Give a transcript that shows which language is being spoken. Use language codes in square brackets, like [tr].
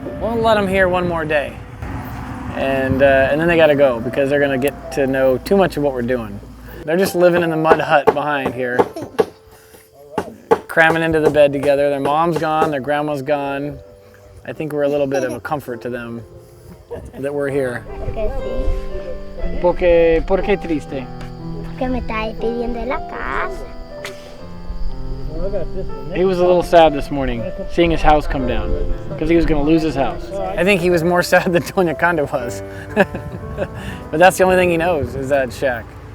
[en] We'll let them here one more day. And then they gotta go because they're gonna get to know too much of what we're doing. They're just living in the mud hut behind here, cramming into the bed together. Their mom's gone, their grandma's gone. I think we're a little bit of a comfort to them that we're here. [es] ¿Por qué triste? Que me está despidiendo de la casa. [en] He was a little sad this morning, seeing his house come down, because he was going to lose his house. I think he was more sad than Doña Canda was. But that's the only thing he knows, is that shack.